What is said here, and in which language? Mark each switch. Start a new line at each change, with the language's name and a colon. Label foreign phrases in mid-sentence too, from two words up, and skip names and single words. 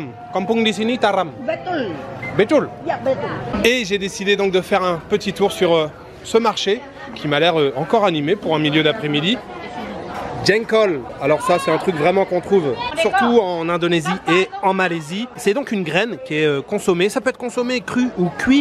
Indonesian: Kampung di sini Taram. Betul. Betul. Ya, betul.
French: Et j'ai décidé donc de faire un petit tour sur ce marché qui m'a l'air encore animé pour un milieu d'après-midi. Jengkol, alors ça c'est un truc vraiment qu'on trouve surtout en Indonésie et en Malaisie. C'est donc une graine qui est consommée, ça peut être consommé cru ou cuit.